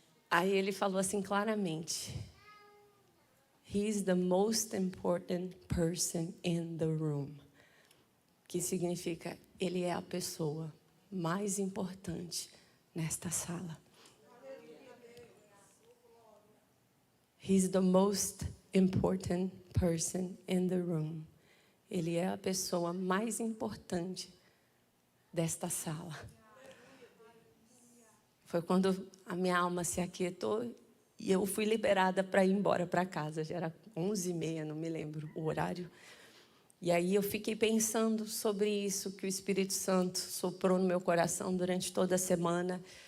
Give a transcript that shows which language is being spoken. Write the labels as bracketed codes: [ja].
[en] Aí ele falou assim claramente: He is the most important person in the room. [pt] Que significa, ele é a pessoa mais importante nesta sala. [en] He's the most important person in the room. [pt] Ele é a pessoa mais importante desta sala. Foi quando a minha alma se aquietou e eu fui liberada para ir embora para casa. Já era 11h30, não me lembro o horário. E aí eu fiquei pensando sobre isso que o Espírito Santo soprou no meu coração durante toda a semana.